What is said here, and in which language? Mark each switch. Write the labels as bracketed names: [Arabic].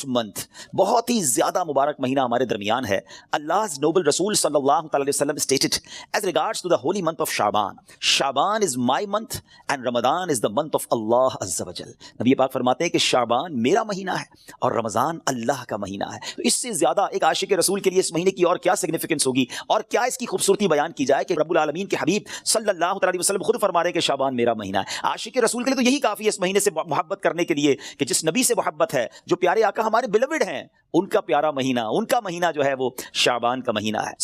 [Urdu] month, بہت ہی زیادہ مبارک مہینہ ہمارے درمیان ہے. [English] Allah's noble Rasul sallallahu alaihi wasallam stated as regards to the holy month of Shaban is my month and Ramadan is the month of Allah azza wa jal. [Urdu] نبی پاک فرماتے ہیں کہ شعبان میرا مہینہ ہے اور رمضان اللہ کا مہینہ ہے. تو اس سے زیادہ ایک عاشق رسول کے لیے اس مہینے کی اور کیا سگنیفیکنس ہوگی اور کیا اس کی خوبصورتی بیان کی جائے کہ رب العالمین کے حبیب صلی اللہ علیہ وسلم خود فرما رہے ہیں کہ شعبان میرا مہینہ ہے. عاشق رسول کے لیے تو یہی کافی ہے اس مہینے سے محبت کرنے کے لیے کہ جس نبی سے محبت ہے، جو پیارے آقا ہمارے بیلوڈ ہیں، ان کا پیارا مہینہ، ان کا مہینہ جو ہے وہ شعبان کا مہینہ ہے.